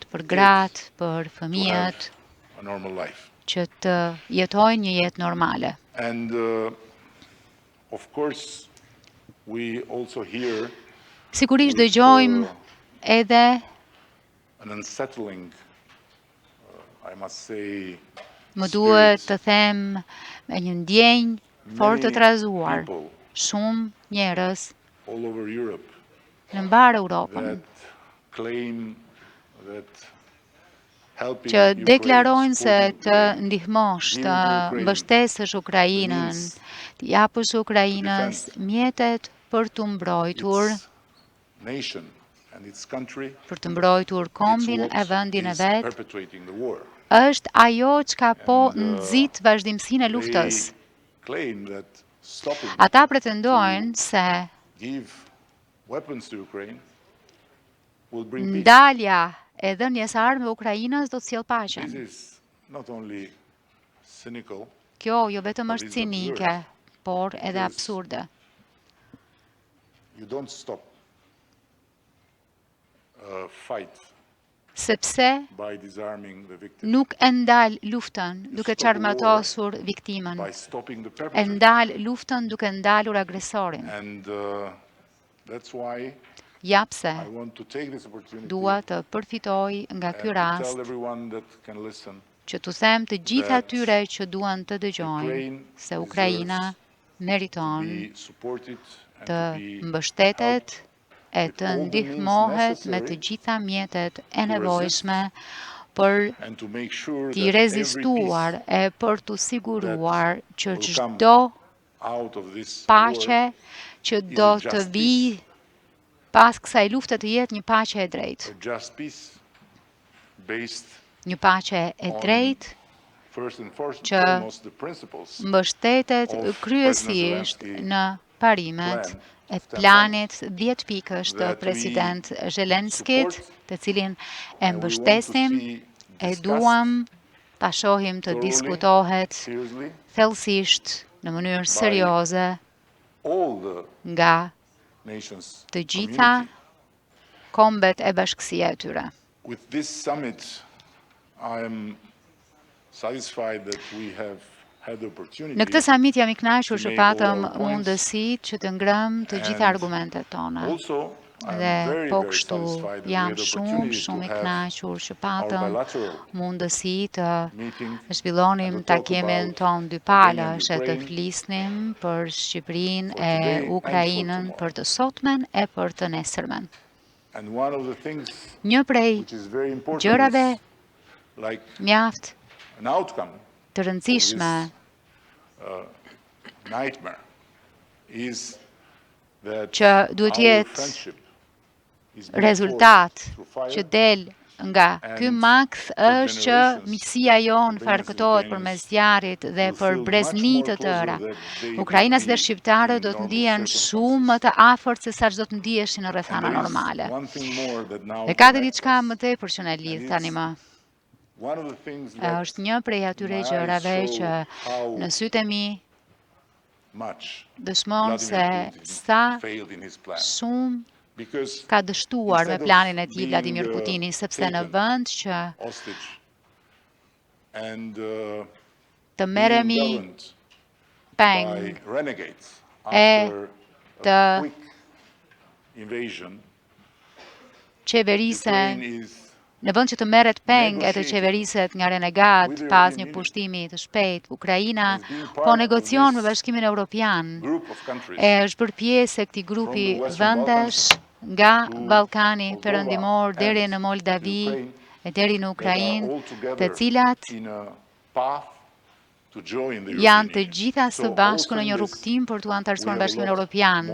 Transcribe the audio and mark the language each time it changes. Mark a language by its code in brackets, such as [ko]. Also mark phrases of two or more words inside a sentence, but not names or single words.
[en] for [sq] për [en] the [sq] gratë, [en] kids [sq] për [en] to have [sq] fëmijët [en] a normal life. [sq] që të jetojnë një jetë normale. [en] And of course, we also hear [sq] Sigurisht [en] with, [sq] dëgjojmë edhe [en] an unsettling, I must say, [sq] më duhet [en] spirit. [sq] të them me një ndjenjë fort të [en] Many [sq] trazuar. [en] people [sq] Shumë njerëz [en] all over Europe [sq] në mbarë Europën [en] that claim that helping [sq] që [en] Ukraine, [sq] deklarojnë se [en] supporting [sq] të [en] Ukraine, [sq] ndihmosh, [en] giving [sq] të [en] to Ukraine [sq] mbështesësh Ukrainën, [en] means [sq] të japësh Ukrainës [en] defend [sq] mjetet për të mbrojtur, [en] its nation and its country, [sq] për të mbrojtur [en] it's [sq] kombin [en] what [sq] e vendin e [en] is [sq] vet, [en] perpetuating the war. [sq] është ajo çka po [en] And, [sq] nxit vazhdimsinë e luftës. [en] They claim that stopping [sq] Ata pretendojnë se [en] give weapons to Ukraine will bring peace. [sq] ndalja e dhënjes së armëve Ukrainës do të sjellë [en] This [sq] paqen. [en] is not only cynical, [sq] Kjo jo vetëm [en] But [sq] është [en] it's [sq] cinike, [en] absurd. [sq] por edhe [en] Because [sq] absurde. [en] you don't stop a fight [sq] Sepse [en] by disarming the victim, [sq] nuk e ndal luftën duke [en] stop a [sq] qarmatosur viktimën, [en] by stopping the [sq] e [en] perpetrator. [sq] ndal luftën duke ndalur agresorin. [en] And that's why [sq] Japse [en] I want to take this opportunity [sq] dua të përfitoj nga ky [en] and to [sq] rast [en] tell everyone that can listen [sq] që t'u them të gjithë [en] that [sq] atyre që duan të dëgjojnë [en] Ukraine [sq] se Ukraina [en] to [sq] meriton [en] be supported and [sq] të [en] to be [sq] mbështetet e [en] with [sq] të [en] all the [sq] ndihmohet [en] means [sq] me të [en] necessary [sq] gjitha mjetet e [en] to [sq] nevojshme për [en] and to make sure [sq] t'i [en] that every [sq] rezistuar [en] peace [sq] e për t'u siguruar që [en] will come [sq] çdo [en] out of this [sq] paqe [en] war [sq] që [en] is [sq] do [en] a [sq] të [en] just [sq] vi [en] peace. [sq] pas kësaj lufte të jetë një paqe e drejtë. [en] A just peace based [sq] Një paqe e [en] on [sq] drejtë [en] first and [sq] që [en] foremost the principles [sq] mbështetet [en] of [sq] kryesisht [en] President [sq] në parimet [en] plan [sq] e [en] of 10 [sq] planit 10 pikësh të [en] that we [sq] president Zelenskit, [en] support [sq] të cilin e [en] and we want to [sq] mbështesim, [en] see [sq] e [en] discussed [sq] duam ta shohim të [en] thoroughly, [sq] diskutohet [en] seriously, [sq] thellësisht në mënyrë serioze [en] all the [sq] nga [en] nations [sq] të gjitha [en] community. [sq] kombet e bashkësia e tyre. [en] With this summit, I am satisfied that we have had the opportunity [sq] Në këtë summit jam I kënaqur që [en] to make [sq] patëm [en] all our points. [sq] mundësitë që të ngrëm të gjitha [en] And [sq] argumentet tona. [en] also I am [sq] Dhe [en] very, [sq] po [en] very [sq] kështu [en] satisfied that we [sq] jam [en] had the [sq] shumë [en] opportunity to [sq] I [en] have [sq] kënaqur që [en] our [sq] patëm [en] bilateral [sq] mundësi të [en] meeting [sq] zhvillonim [en] and to talk [sq] takimin [en] about [sq] ton dy [en] Albania and [sq] palash e të [en] Ukraine [sq] flisnim për Shqipërinë [en] for [sq] e [en] today and for [sq] Ukrainën [en] tomorrow. [sq] për të sotmen e për të nesërmen. [en] And one of the things [sq] Një prej [en] which is very important [sq] gjërave [en] is like [sq] mjaft [en] an outcome [sq] të rëndësishme [en] nightmare is that [sq] që duhet [en] our [sq] jetë [en] friendship is built [sq] rezultat [en] through fire [sq] që del nga ky makt është që [en] generations, [sq] miqësia jonë [en] Albanians [sq] farkëtohet [en] and [sq] përmes [en] Ukrainians [sq] zjarrit dhe [en] will [sq] për [en] feel [sq] brezni [en] much [sq] të [en] more closer [sq] tëra. [en] than they would [sq] Ukrainas [en] be [sq] dhe shqiptarët [en] in [sq] do të [en] normal [sq] ndihen [en] circumstances. [sq] shumë më të afërt se sa do të ndiheshin në [en] And [sq] rrethana [en] there is [sq] normale. [en] one thing more that now [sq] Dhe ka [en] connects [sq] diçka [en] us. [sq] më tepër që na lidh [en] And [sq] tani [en] it's [sq] më. [en] one of the things that [sq] Është një prej atyre [en] my eyes [sq] gjërave [en] show [sq] që [en] how [sq] në sytë e mi [en] much [sq] dëshmon se [en] Vladimir Putin [sq] sa [en] failed in his plan. [sq] shumë ka dështuar me planin e tij Vladimir Putini, sepse në vend që të merremi peng e të qeverisen, në vend që të merret peng e të qeveriset nga renegat pas një pushtimi të shpejt, Ukraina po negocion me Bashkimin Evropian e është bërë pjesë e këtij grupi vendesh nga Ballkani Perëndimor deri në Moldavi e deri në Ukrainë, të cilat janë të gjitha së bashku në një rrugtim për t'u antarësuar në Bashkimin Evropian.